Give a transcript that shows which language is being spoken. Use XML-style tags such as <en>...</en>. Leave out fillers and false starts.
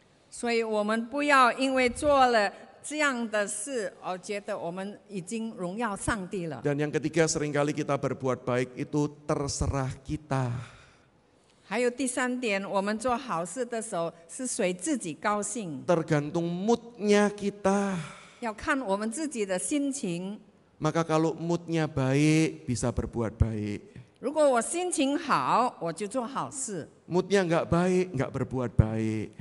<zh>所以我们不要因为做了这样的事而觉得我们已经荣耀上帝了。</zh> <id>Dan yang ketiga, seringkali kita berbuat baik itu terserah kita.</id> <zh>还有第三点，我们做好事的时候是随自己高兴，</zh> <id>Tergantung moodnya kita.</id> <zh>要看我们自己的心情。</zh> <id>Maka kalau moodnya baik, bisa berbuat baik.</id> <zh>如果我心情好，我就做好事；</zh> <id>Moodnya nggak baik, nggak berbuat baik.</id>